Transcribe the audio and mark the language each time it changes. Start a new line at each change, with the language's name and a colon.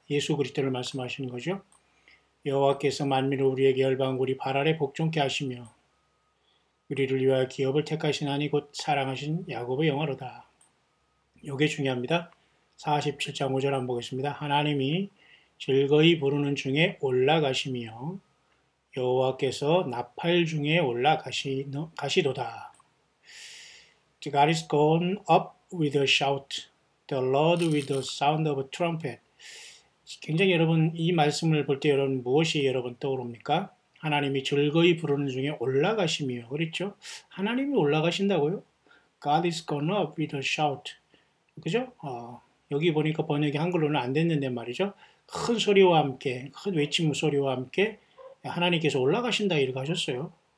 Korean: 예수 그리스도를 말씀하시는 거죠. 여호와께서 만민을 우리에게 열방을 우리 발 아래 복종케 하시며 우리를 위하여 기업을 택하신 하나님 곧 사랑하신 야곱의 영화로다. 이게 중요합니다. 47장 5절 한번 보겠습니다. 하나님이 즐거이 부르는 중에 올라가시며 여호와께서 나팔 중에 올라가시도다.
English: God is gone up with a shout, the Lord with the sound of a trumpet.
Korean: 굉장히 여러분 이 말씀을 볼 때 여러분 무엇이 여러분 떠오릅니까? 하나님이 즐거이 부르는 중에 올라가시며 그렇죠? 하나님이 올라가신다고요?
English: God is gone up with a shout.
Korean: 그죠? 여기 보니까 번역이 한글로는 안 됐는데 말이죠. 큰 소리와 함께, 큰 외침 소리와 함께 하나님께서 올라가신다 이렇게 하셨어요.